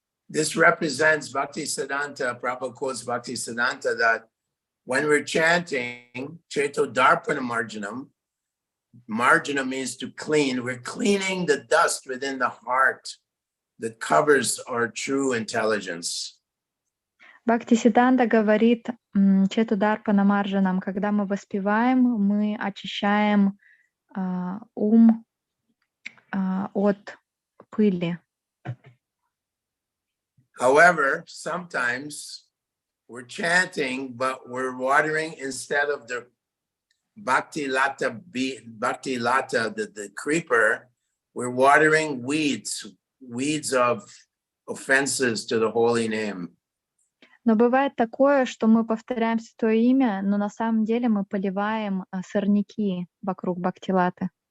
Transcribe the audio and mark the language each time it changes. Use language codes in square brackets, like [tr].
[en] This represents Bhakti Siddhanta, Prabhupada quotes Bhakti Siddhanta that when we're chanting Cheto Darpana Marjanam, marjana means to clean, we're cleaning the dust within the heart that covers our true intelligence. [ru] Бхакти Сиддханта говорит Чету Дарпана Марджанам, когда мы воспеваем, мы очищаем ум от пыли. [en] However, sometimes we're chanting, but we're watering instead of the Bhakti Lata, the creeper, we're watering weeds of offenses to the holy name. [ru] Но бывает такое, что мы повторяем святое имя, но на самом деле мы поливаем сорняки вокруг Бхактилаты.